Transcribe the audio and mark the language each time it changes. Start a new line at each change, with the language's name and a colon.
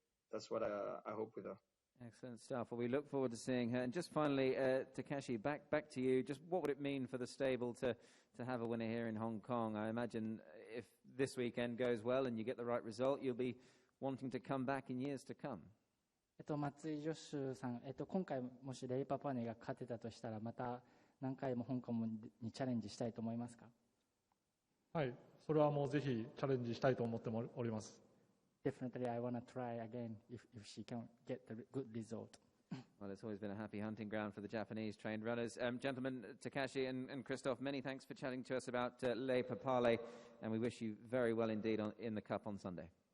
English: That's what I hope with her. Excellent stuff. Well, we look forward to seeing her. And just finally, Takashi, back to you. Just what would it mean for the stable to have a winner here in Hong Kong? I imagine if this weekend goes well and you get the right result, you'll be wanting to come back in years to come.
Japanese: 松井ジョッシュさん、今回もしレイパパネが勝てたとしたらまた何回も香港にチャレンジしたいと思いますか？はい、それはもうぜひチャレンジしたいと思っております。
English: Definitely, I want to try again if she can get the good result. Well, it's always been a happy hunting ground for the Japanese trained runners. Gentlemen, Takashi and Christophe, many thanks for chatting to us about Lei Papale, and we wish you very well indeed in the Cup on Sunday.